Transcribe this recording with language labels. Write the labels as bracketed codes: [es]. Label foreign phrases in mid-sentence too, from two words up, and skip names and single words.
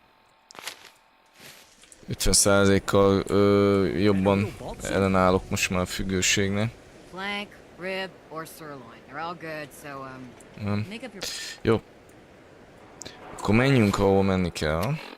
[hu] 50%-kal jobban ellenállok most már a függőségnek. [en] Flank, rib, or sirloin. They're all good, so make up your... [hu] Jó. Akkor menjünk, ahol menni kell.